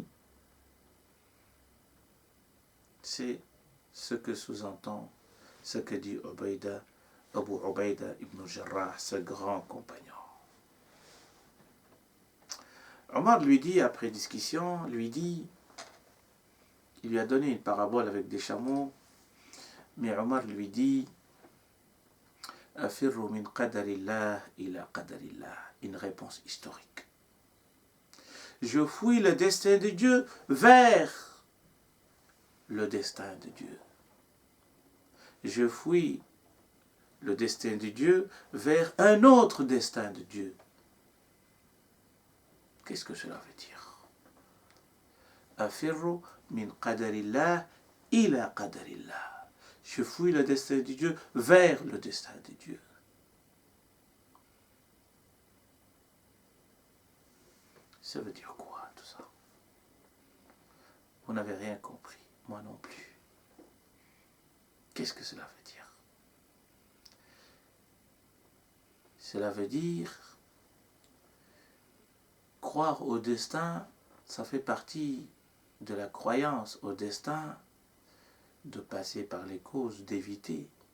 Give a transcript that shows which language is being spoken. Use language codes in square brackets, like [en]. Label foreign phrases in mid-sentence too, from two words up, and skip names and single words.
[fr] C'est ce que sous-entend ce que dit Abu Ubaida ibn Jarrah, ce grand compagnon. Omar lui dit, après discussion, il lui a donné une parabole avec des chameaux, mais Omar lui dit, [ar] أفرّ من قدر الله إلى قدر الله, [fr] une réponse historique. Je fuis le destin de Dieu vers le destin de Dieu. Je fuis le destin de Dieu vers un autre destin de Dieu. Qu'est-ce que cela veut dire? [ar] أفرّ من قدر الله إلى قدر الله. [fr] Je fuis le destin de Dieu vers le destin de Dieu. Ça veut dire quoi tout ça? Vous n'avez rien compris, moi non plus. Qu'est-ce que cela veut dire? Cela veut dire croire au destin, ça fait partie de la croyance au destin, de passer par les causes, d'éviter.